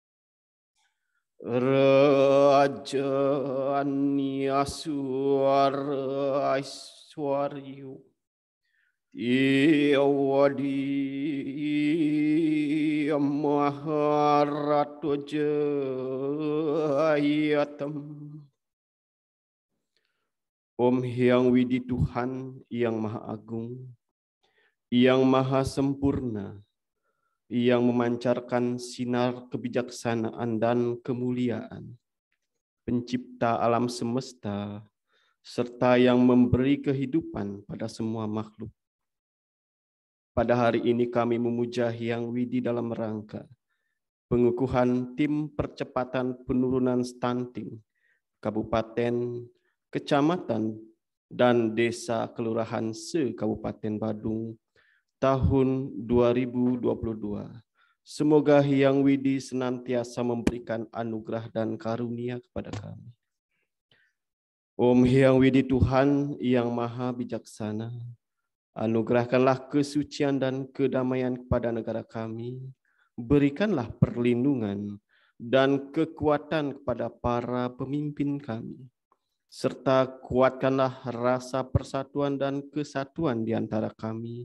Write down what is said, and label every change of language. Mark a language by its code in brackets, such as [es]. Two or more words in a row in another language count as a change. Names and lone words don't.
[id] Rajanya Aiswaryu Dewadi Maharatu Jayatam. Om Hyang Widi Tuhan yang Maha Agung, yang Maha Sempurna, yang memancarkan sinar kebijaksanaan dan kemuliaan, pencipta alam semesta, serta yang memberi kehidupan pada semua makhluk. Pada hari ini kami memuja Hyang Widi dalam rangka pengukuhan tim percepatan penurunan stunting Kabupaten, Kecamatan, dan Desa Kelurahan se-Kabupaten Badung tahun 2022. Semoga Hyang Widi senantiasa memberikan anugerah dan karunia kepada kami. Om Hyang Widi Tuhan yang Maha Bijaksana, anugerahkanlah kesucian dan kedamaian kepada negara kami. Berikanlah perlindungan dan kekuatan kepada para pemimpin kami, serta kuatkanlah rasa persatuan dan kesatuan di antara kami.